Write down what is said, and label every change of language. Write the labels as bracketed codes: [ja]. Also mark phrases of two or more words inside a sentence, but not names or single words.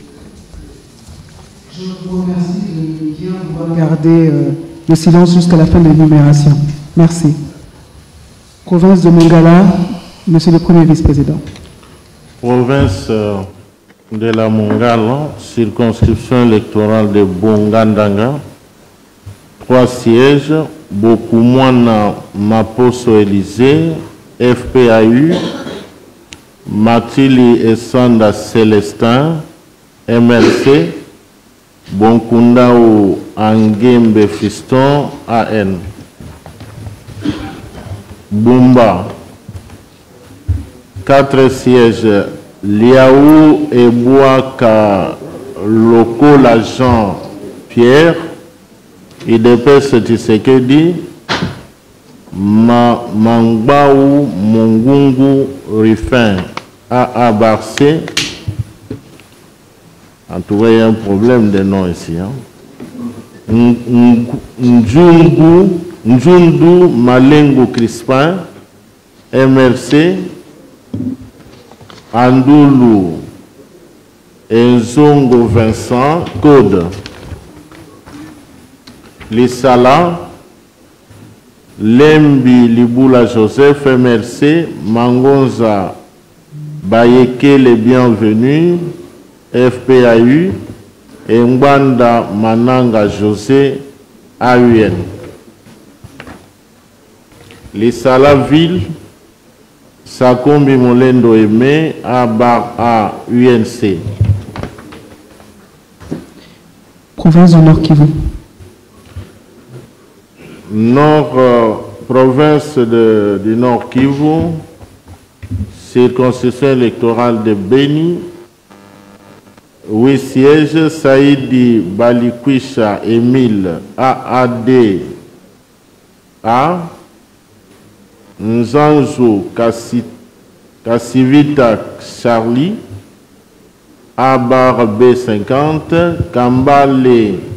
[fr] Je vous remercie de bien vouloir garder le silence jusqu'à la fin de l'énumération. Merci. Province de Mongala, Monsieur le Premier Vice-président. Province de la Mongala, circonscription électorale de Bongandanga, 3 sièges. Bokumwana Maposo Élysée, FPAU. Matili Essanda Célestin, MLC. Bonkundao Angembe Fiston, AN. Bumba, 4 sièges. Liaou et Bouaka Loko l'agent Pierre, IDPS Tshisekedi. Mangbaou Mongungu Rifin, AA Barcé. En tout cas, il y a un problème de nom ici. Njundu Malengo Crispin, MRC. Andoulou Enzongo Vincent, Code. Lissala, Lembi Liboula Joseph, MRC. Mangonza Bayeke les bienvenus, FPAU. Et Mbanda Mananga José, AUN. Lissala Ville, Sakombi Molendo Aimé, A bar A, UNC. Province du Nord Kivu. Province du Nord Kivu, circonscription électorale de Beni, 8 sièges, Saïdi Balikwisha Émile, AAD A, Nzanzo Kassivita Charlie, A bar B50, Kambale